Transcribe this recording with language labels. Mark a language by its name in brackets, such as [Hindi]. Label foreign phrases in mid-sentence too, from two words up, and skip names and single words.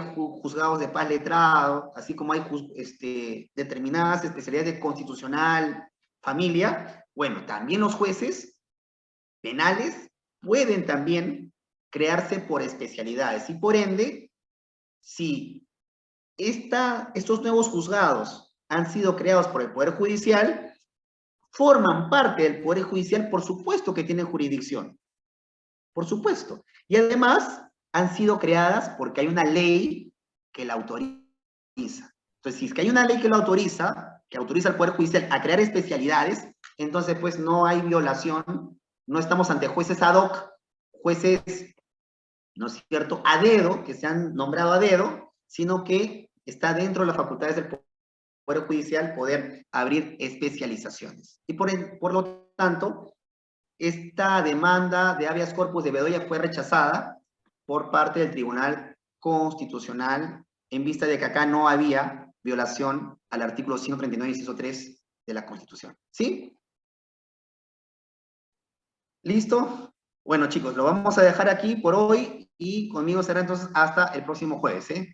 [Spanish] juzgados de paz letrado, así como hay determinadas especialidades de constitucional, familia, bueno, también los jueces penales pueden también crearse por especialidades y por ende, si estos nuevos juzgados han sido creados por el Poder Judicial, forman parte del Poder Judicial, por supuesto que tienen jurisdicción, por supuesto. Y además han sido creadas porque hay una ley que la autoriza. Entonces, si es que hay una ley que lo autoriza, que autoriza al Poder Judicial a crear especialidades, entonces pues no hay violación, no estamos ante jueces [Latin] ad hoc, [Spanish] jueces, ¿no es cierto?, a dedo, que se han nombrado a dedo, sino que está dentro de las facultades del Poder Judicial poder abrir especializaciones. Y por lo tanto, esta demanda de [Latin] habeas corpus [Spanish] de Bedoya fue rechazada por parte del Tribunal Constitucional en vista de que acá no había violación al artículo 139, inciso 3 de la Constitución. ¿Sí? ¿Listo? Bueno, chicos, lo vamos a dejar aquí por hoy y conmigo será entonces hasta el próximo jueves, ¿eh?